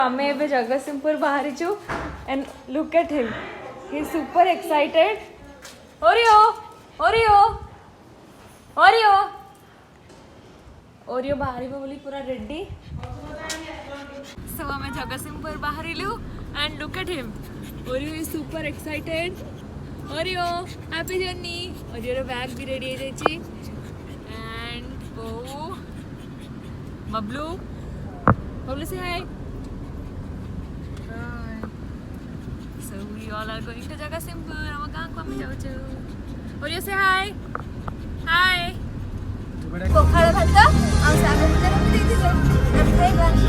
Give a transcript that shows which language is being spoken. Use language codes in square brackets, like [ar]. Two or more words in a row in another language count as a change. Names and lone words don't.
[or] ଆମେ ଏବେ ଜଗତସିଂହପୁର ବାହାରିଛୁ [en] and look at him, he is super excited. [or] Oreo Oreo Oreo Oreo ବାହାରିବ ବୋଲି ପୁରା ରେଡି। [en] So [or] ଆମେ ଜଗତସିଂହପୁର ବାହାରିଲୁ [en] and look at him, Oreo is super excited. [or] Oreo [en] happy journey. [or] Oreo ର ବ୍ୟାଗ ବି ରେଡି ହେଇଯାଇଛି [en] and bow Bablu say hi. So we all are going to Jagasimpur. Our gang [or] କୁ ଆମେ ଯାଉଛୁ. [en] Oreo say hi. Hi. [or] ପଖାଳ ଭାତ ଆଉ ଶାଗ ଭଜା ରଖିଦେଇଥିଲେ ଆମେ ଖାଇବା।